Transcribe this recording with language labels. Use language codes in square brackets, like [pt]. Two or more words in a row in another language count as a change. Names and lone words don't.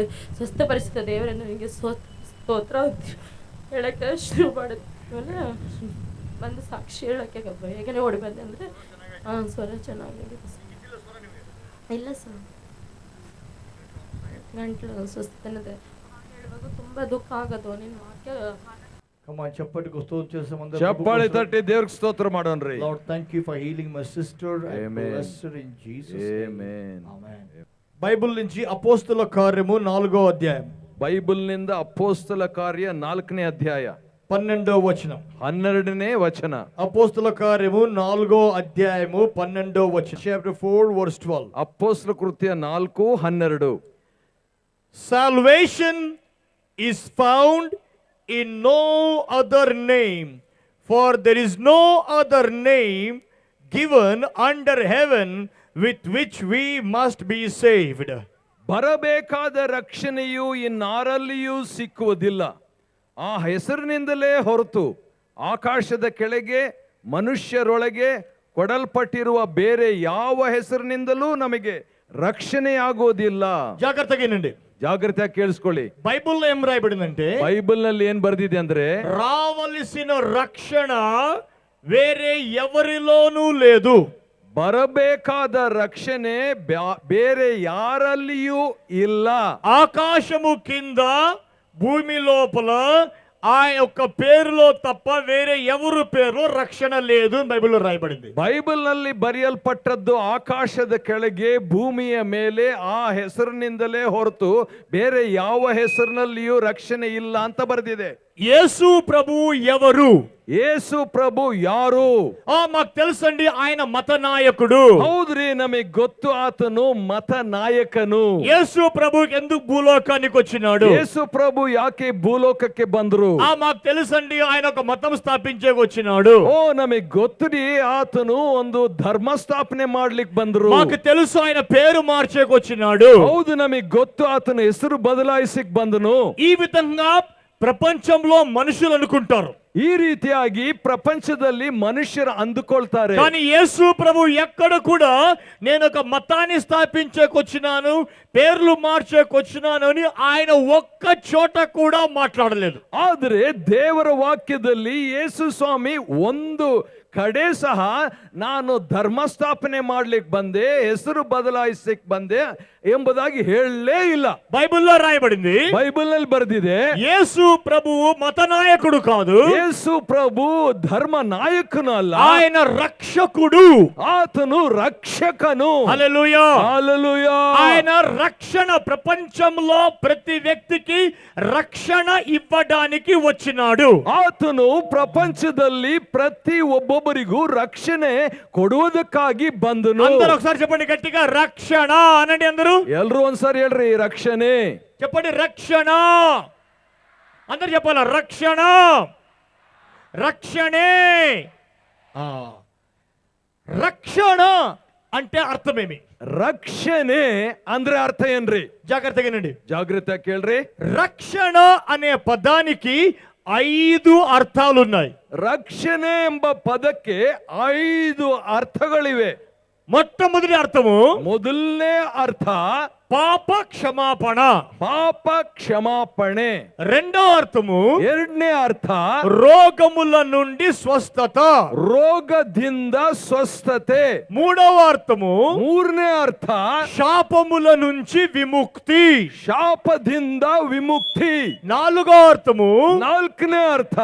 [kn] ಸ್ವಸ್ಥಪಡಿಸಿದ ದೇವರೇ ನನಗೆ ಸ್ತೋತ್ರ ಹೇಳೋಕ್ಕೆ ಶುರು ಮಾಡಿದ್ಮೇಲೆ ಬಂದು ಸಾಕ್ಷಿ ಹೇಳೋಕ್ಕೆ ಹೇಗೇ ಓಡಿ ಬಂದೆ ಅಂದರೆ ಸ್ವರ ಚೆನ್ನಾಗಿದೆ ಸರ್. ಇಲ್ಲ ಸರ್, ಗಂಟ್ಲು ಸ್ವಸ್ಥತೆ ಹೇಳುವಾಗ ತುಂಬ ದುಃಖ ಆಗೋದು. ನಿನ್ನ ವಾಕ್ಯ ಕಮಾನ್, ಚಪ್ಪಟಿಗೆ ಸ್ತೋತ್ರ [te] చేసాం అందరూ. [kn] ಚಪ್ಪಾಳೆ ತಟ್ಟಿ ದೇವ್ರಿಗೆ ಸ್ತೋತ್ರ ಮಾಡೋಣ್ರಿ. [en] Lord, thank you for healing my sister. I Amen. bless her in Jesus name. Amen. [te] Amen. బైబిల్ నుంచి అపోస్తల కార్యము 4వ అధ్యాయం, [kn] ಬೈಬಲ್ ನಿಂದ ಅಪೋಸ್ತಲ ಕಾರ್ಯ 4ನೇ ಅಧ್ಯಾಯ [te] 12వ వచనం. [kn] 12ನೇ ವಚನ. [te] అపోస్తల కార్యము 4వ అధ్యాయము 12వ వచనం. [en] Chapter 4 verse 12. [kn] ಅಪೋಸ್ತಲ ಕೃತ್ಯ 4:12. [en] Salvation is found in no other name, for there is no other name given under heaven with which we must be saved. [kn] ಬರಬೇಕಾದ ರಕ್ಷಣೆಯು ಇನ್ನಾರಲ್ಲಿಯೂ ಸಿಕ್ಕುವುದಿಲ್ಲ, ಆ ಹೆಸರಿನಿಂದಲೇ ಹೊರತು ಆಕಾಶದ ಕೆಳಗೆ ಮನುಷ್ಯರೊಳಗೆ ಕೊಡಲ್ಪಟ್ಟಿರುವ ಬೇರೆ ಯಾವ ಹೆಸರಿನಿಂದಲೂ ನಮಗೆ ರಕ್ಷಣೆಯಾಗೋದಿಲ್ಲ. [te] జాగ్రత్తగానండి, [kn] ಜಾಗ್ರತೆಯಾಗಿ ಕೇಳಿಸ್ಕೊಳ್ಳಿ. [te] బైబిల్లో ఏం రాయబడిందంటే, [kn] ಬೈಬಲ್ ನಲ್ಲಿ ಏನ್ ಬರ್ದಿದೆ ಅಂದ್ರೆ, [te] రావలసిన రక్షణ వేరే ఎవరిలోనూ లేదు. [kn] ಬರಬೇಕಾದ ರಕ್ಷಣೆ ಬೇರೆ ಯಾರಲ್ಲಿಯೂ ಇಲ್ಲ. [te] ఆకాశము కింద భూమి లోపల ఆ యొక్క పేరులో తప్ప వేరే ఎవరు పేరులో రక్షణ లేదు అని బైబిల్లో రాయబడింది. [kn] ಬೈಬಲ್ ನಲ್ಲಿ ಬರೆಯಲ್ಪಟ್ಟದ್ದು ಆಕಾಶದ ಕೆಳಗೆ ಭೂಮಿಯ ಮೇಲೆ ಆ ಹೆಸರಿನಿಂದಲೇ ಹೊರತು ಬೇರೆ ಯಾವ ಹೆಸರಿನಲ್ಲಿಯೂ ರಕ್ಷಣೆ ಇಲ್ಲ ಅಂತ ಬರೆದಿದೆ. [te] యేసు ప్రభువు ఎవరు? [kn] ಯೇಸು ಪ್ರಭು ಯಾರು? [te] మాకు తెలుసండి, ఆయన మత నాయకుడు. [kn] ಹೌದ್ರಿ, ನಮಗೆ ಗೊತ್ತು, ಆತನು ಮತ ನಾಯಕನು. [te] యేసు ప్రభుకి ఎందుకు భూలోకానికి వచ్చినాడు? [kn] ಯೇಸು ಪ್ರಭು ಯಾಕೆ ಭೂಲೋಕಕ್ಕೆ ಬಂದ್ರು? [te] మాకు తెలుసండి, ఆయన ఒక మతం స్థాపించేకి వచ్చినాడు. [kn] ಓ, ನಮಗೆ ಗೊತ್ತುರಿ, ಆತನು ಒಂದು ಧರ್ಮ ಸ್ಥಾಪನೆ ಮಾಡ್ಲಿಕ್ಕೆ ಬಂದ್ರು. [te] మాకు తెలుసు, ఆయన పేరు మార్చేకి వచ్చినాడు. [kn] ಹೌದು, ನಮಗೆ ಗೊತ್ತು, ಆತನ ಹೆಸರು ಬದಲಾಯಿಸಿಕ್ ಬಂದನು. [te] ఈ విధంగా ప్రపంచంలో మనుషులు అనుకుంటారు. [kn] ಈ ರೀತಿಯಾಗಿ ಪ್ರಪಂಚದಲ್ಲಿ ಮನುಷ್ಯರು ಅಂದುಕೊಳ್ತಾರೆ. [te] కానీ యేసు ప్రభు ఎక్కడ కూడా నేను ఒక మతాన్ని స్థాపించేకొచ్చినాను, పేర్లు మార్చేకొచ్చినాను అని ఆయన ఒక్క చోట కూడా మాట్లాడలేదు. [kn] ಆದರೆ ದೇವರ ವಾಕ್ಯದಲ್ಲಿ ಯೇಸು ಸ್ವಾಮಿ ಒಂದು ಕಡೆ ಸಹ ನಾನು ಧರ್ಮ ಸ್ಥಾಪನೆ ಮಾಡ್ಲಿಕ್ಕೆ ಬಂದೆ, ಹೆಸರು ಬದಲಾಯಿಸಕ್ ಬಂದೆ ಎಂಬುದಾಗಿ ಹೇಳಲೇ ಇಲ್ಲ. [te] బైబిల్లో రాయబడింది, [kn] ಬೈಬಲ್ ನಲ್ಲಿ ಬರೆದಿದೆ, [te] యేసు ప్రభువు మత నాయకుడు కాదు, [kn] ಯೇಸು ಪ್ರಭು ಧರ್ಮ ನಾಯಕನು ಅಲ್ಲ, [te] ఆయన రక్షకుడు. [kn] ಆತನು ರಕ್ಷಕನು. [te] హల్లెలూయా, హల్లెలూయా. ఆయన రక్షణ ప్రపంచంలో ప్రతి వ్యక్తికి రక్షణ ఇవ్వడానికి వచ్చినాడు. [kn] ಆತನು ಪ್ರಪಂಚದಲ್ಲಿ ಪ್ರತಿ ಒಬ್ಬೊಬ್ಬರಿಗೂ ರಕ್ಷಣೆ ಕೊಡುವುದಕ್ಕಾಗಿ ಬಂದನು. [te] అందరూ ఒకసారి చెప్పండి గట్టిగా, రక్షణ అనండి అందరూ. [kn] ಎಲ್ರು ಒಂದ್ಸಾರಿ ಹೇಳ್ರಿ, ರಕ್ಷಣೆ [te] చెప్పండి, రక్షణ. అందరు చెప్పాల, రక్షణ, రక్షణే. రక్షణ అంటే అర్థమేమి? [kn] ರಕ್ಷಣೆ ಅಂದ್ರೆ ಅರ್ಥ ಏನ್ರಿ? [te] జాగ్రత్తగానండి. [kn] ಜಾಗೃತ ಕೇಳ್ರಿ. [te] రక్షణ అనే పదానికి 5 అర్థాలున్నాయి. [kn] ರಕ್ಷಣೆ ಎಂಬ ಪದಕ್ಕೆ 5 ಅರ್ಥಗಳಿವೆ. [te] మొట్టమొదటి అర్థము [kn] ಮೊದಲನೇ ಅರ್ಥ [te] పాప క్షమాపణ. [kn] ಪಾಪ ಕ್ಷಮಾಪಣೆ. [te] రెండవ అర్థము [kn] ಎರಡನೇ ಅರ್ಥ [te] రోగముల నుండి స్వస్థత. [kn] ರೋಗದಿಂದ ಸ್ವಸ್ಥತೆ. [te] మూడవ అర్థము [kn] ಮೂರನೇ ಅರ್ಥ [te] శాపముల నుంచి విముక్తి. [kn] ಶಾಪದಿಂದ ವಿಮುಕ್ತಿ. [te] నాలుగవ అర్థము [kn] ನಾಲ್ಕನೇ ಅರ್ಥ